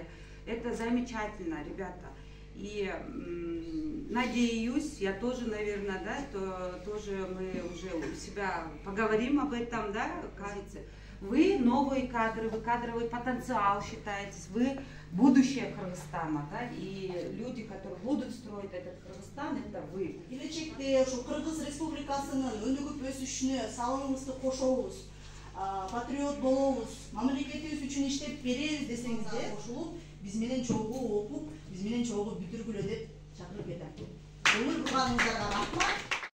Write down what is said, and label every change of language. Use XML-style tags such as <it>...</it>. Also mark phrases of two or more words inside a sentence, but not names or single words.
<ru>Это замечательно, ребята. И надеюсь, я тоже, наверное, да, тоже мы уже у себя поговорим об этом, да, кажется. Вы новые кадры, вы кадровый потенциал считаетесь, вы будущее Кыргызстана, да, и люди, которые будут строить этот Кыргызстан, это вы.</ru> <ky>Келечекте ушу Кыргыз Республикасынын өнүгүп өсүшүнө салымыбызды кошобуз, патриот болобуз, мамлекетибиз үчүн иштеп беребиз десеңиздер, кошулуп, биз менен чогуу окуп, биз менен чогуу бүтүргүлө деп чакырып кетем. Көңүл бурганыңыздарга рахмат.</ky>